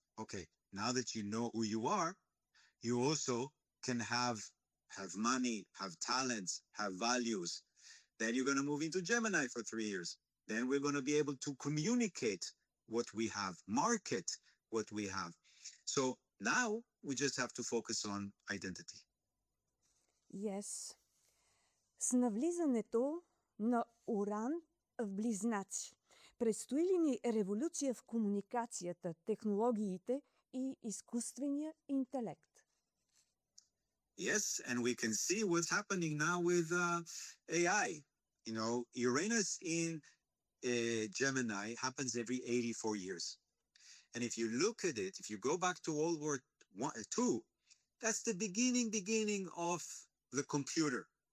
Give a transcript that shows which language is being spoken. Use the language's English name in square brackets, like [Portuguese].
[English] Okay, now that you know who you are, you also can have money, have talents, have values. Then you're going to move into Gemini for 3 years. Then we're going to be able to communicate what we have, market what we have. So now we just have to focus on identity. Yes. [Bulgarian] С навлизането на Уран в Близнаци. Предстои ли ни революция в комуникацията, технологиите и изкуствения интелект? [English] Yes, and we can see what's happening now with AI. You know, Uranus in Gemini happens every 84 years. And if you look at it, if you go back to World War II, that's the beginning of the computer.